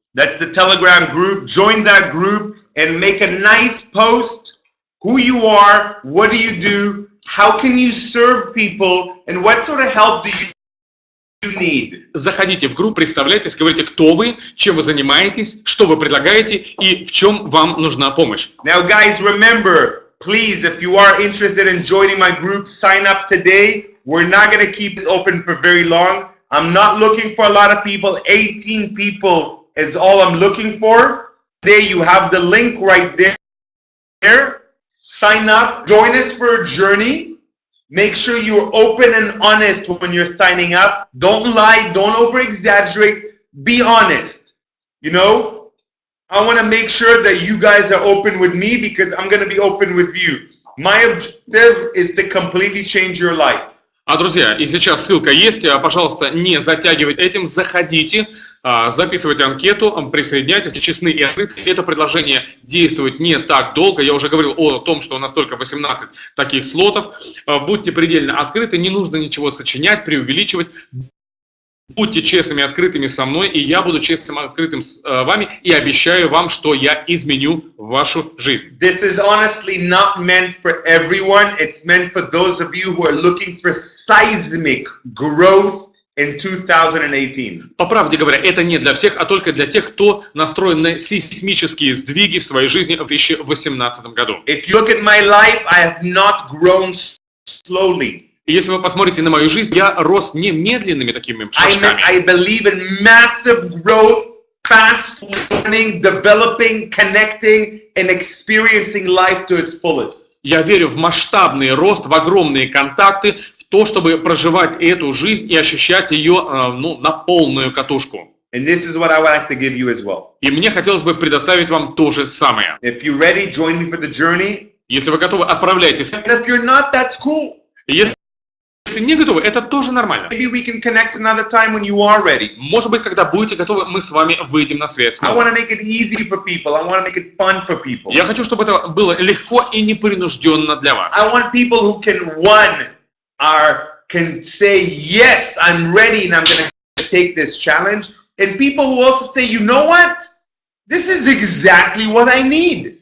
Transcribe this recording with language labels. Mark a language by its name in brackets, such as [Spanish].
[English] That's the Telegram group. Join that group and make a nice post. Who you are, what do, how can you serve people, and what sort of help do you need. [Russian] Заходите в группу, представляйтесь, говорите, кто вы, чем вы занимаетесь, что вы предлагаете и в чем вам нужна помощь. [English] Now guys, remember, please, if you are interested in joining my group, sign up today. We're not going to keep this open for very long. I'm not looking for a lot of people. 18 people is all I'm looking for. Today you have the link right there. Sign up, join us for a journey. Make sure you're open and honest when you're signing up. Don't lie, don't over-exaggerate. Be honest. You know, I want to make sure that you guys are open with me because I'm going to be open with you. My objective is to completely change your life. [Russian] Друзья, и сейчас ссылка есть, пожалуйста, не затягивайте этим, заходите, записывайте анкету, присоединяйтесь, честны и открыты. Это предложение действует не так долго, я уже говорил о том, что у нас только 18 таких слотов. Будьте предельно открыты, не нужно ничего сочинять, преувеличивать. Будьте честными и открытыми со мной, и я буду честным и открытым с вами, и обещаю вам, что я изменю вашу жизнь. [English] This is honestly not meant for everyone. It's meant for those of you who are looking for seismic growth in 2018. [Russian] По правде говоря, это не для всех, а только для тех, кто настроен на сейсмические сдвиги в своей жизни в 2018 году. [English] If you look at my life, I have not grown slowly. [Russian] И если вы посмотрите на мою жизнь, я рос не медленными такими шажками. [English] I believe in massive growth, fast learning, developing, connecting, and experiencing life to its fullest. [Russian] Я верю в масштабный рост, в огромные контакты, в то, чтобы проживать эту жизнь и ощущать ее на полную катушку. [English] And this is what I would like to give you as well. [Russian] И мне хотелось бы предоставить вам то же самое. [English] If you're ready, join me for the journey. [Russian] Если вы готовы, отправляйтесь. [English] And if you're not, that's cool. [Russian] Если не готовы, это тоже нормально. [English] Maybe we can connect another time when you are ready. [Russian] Может быть, когда будете готовы, мы с вами выйдем на связь. [English] I want to make it easy for people. I want to make it fun for people. [Russian] Я хочу, чтобы это было легко и непринужденно для вас. [English] I want people who can say, yes, I'm ready and I'm going to take this challenge. And people who also say, you know what? This is exactly what I need.